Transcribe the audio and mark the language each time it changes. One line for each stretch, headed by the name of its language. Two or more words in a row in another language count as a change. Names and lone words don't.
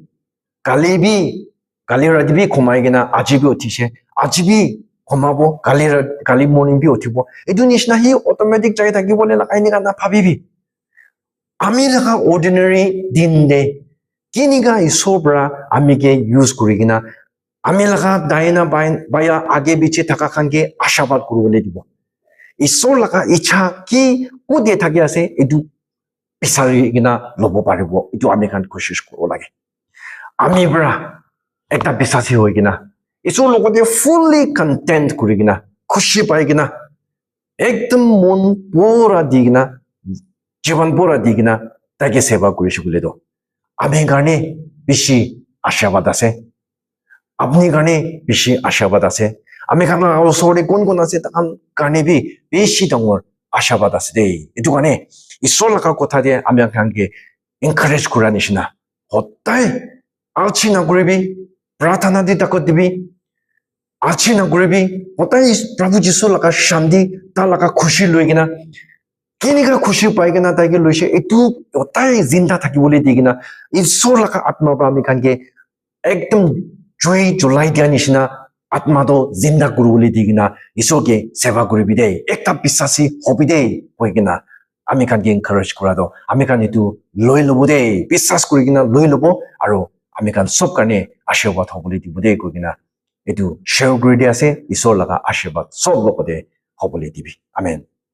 Naga Pidgin: kali radibi khomai gina ajibi othise ajibi khomabo kali morning bi othibo edu nishna hi automatic chai thaki bole lagai ni kana bhabibi ami laga ordinary din de kiniga isobra ami ke use kuri gina ami laga daina baya age biche thaka khan ke ashabad kurubole dibo isor laga icha ki kode thaki ase edu pisari gina lobo paribo edu ami khan koshish kuro lage ami bra ekta bisasi hoi gina isor logode
English: fully content
Naga Pidgin: kuri gina khushi pai gina ekdam mon pura digina jiban pura digina taike seva kurishi bole do ami garne bishi ashirwad ase apni garne bishi ashirwad ase ami khan osore kon ase takhan garne bi bishi dangor ashirwad ase de etu garne isor laga kotha de ami khan ke encourage kura nishina hotai alchi na guribi prathana di takot dibi alchi na guribi hotai Prabhu Jisu laga shanti ta laga khushi loi gina kiniga khushi pai gina taike loise etu hotai zinda thakibole digina isor laga atma ba ami khan ke ekdam joy julai dia nishina atma do zinda kurubole digina isor ke seva kuribi de ekta bisasi hobi de hoi gina ami khan ke encourage kura do ami khan etu loi lobo de bisas kuri gina loi lobo aro ami khan sob karne ashirwad hobole dibo de koi gina etu share kuri dia ase isor laga ashirwad sob lobode hobole dibi amen